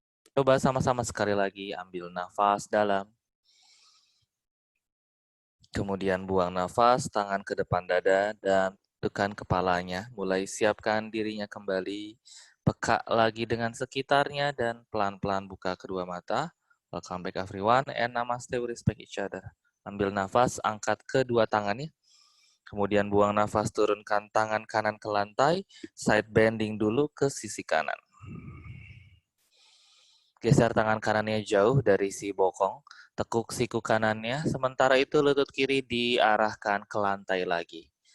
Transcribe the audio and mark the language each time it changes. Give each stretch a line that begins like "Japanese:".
Indonesian: Coba sama-sama sekali lagi, ambil nafas dalam. Kemudian buang nafas, tangan ke depan dada dan tekan kepalanya. Mulai siapkan dirinya kembali, peka lagi dengan sekitarnya dan pelan-pelan buka kedua mata.
English: Welcome back everyone and namaste, we respect each other.
Indonesian: Ambil nafas, angkat kedua tangannya. Kemudian buang nafas, turunkan tangan kanan ke lantai, side bending dulu ke sisi kanan. Geser tangan kanannya jauh dari si bokong, tekuk siku kanannya, sementara itu lutut kiri diarahkan ke lantai lagi.